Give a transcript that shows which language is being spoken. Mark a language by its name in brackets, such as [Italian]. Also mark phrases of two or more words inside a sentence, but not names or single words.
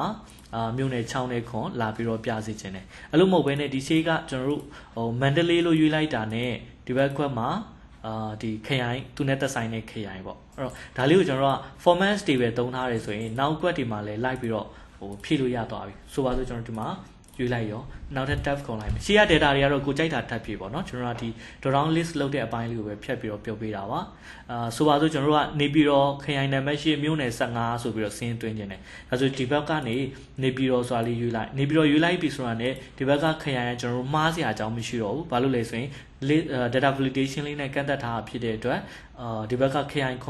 [Burmese] မြို့နယ်6နဲ့ခွန်လာပြီးတော့ပြစီခြင်းတယ်အဲ့လိုမဟုတ်ဘဲနဲ့ဒီရှေ့ကကျွန်တော်တို့မန္တလေးလို့ရွေးလိုက်တာနဲ့ဒီဘက်ကွက်မှာဒီ KI သူနဲ့သက်ဆိုင်တဲ့ KI ပေါ့အဲ့တော့ဒါလေးကိုကျွန်တော်တို့က format တွေပဲသုံးထားတယ်ဆိုရင်နောက်ကွက်တွေမှာလည်းလိုက်ပြီးတော့ဖြည့်လို့ရသွားပြီဆိုပါစို့ကျွန်တော်ဒီမှာရွေးလိုက်ရောနောက်ထပ် tab ခေါ်လိုက်မယ်ရှေ့က data တွေကတော့ကိုကြိုက်တာထပ်ဖြည့်ပေါ့နော်ကျွန်တော်တို့ဒီ [English] drop down list [Burmese] လုပ်တဲ့အပိုင်းလေးကိုပဲ ဖြတ်ပြီးတော့ပြုတ်ပေးတာပါဆိုပါစို့ကျွန်တော်တို့ကနေပြီးတော့ KI နံပါတ်8မြို့နယ်15ဆိုပြီးတော့စင်းသွင်းခြင်းတယ်ဒါဆိုဒီဘက်ကနေနေပြီးတော့ဆိုတာလေးရွေးလိုက်နေပြီးတော့ရွေးလိုက်ပြီဆိုတာနဲ့ဒီဘက်က KI ကကျွန်တော်တို့မှားစရာအကြောင်းမရှိတော့ဘူးဘာလို့လဲဆိုရင် [English] data validation [Burmese] လေးနဲ့ကန့်သက်ထားတာဖြစ်တဲ့အတွက်ဒီဘက်က KI ခွန်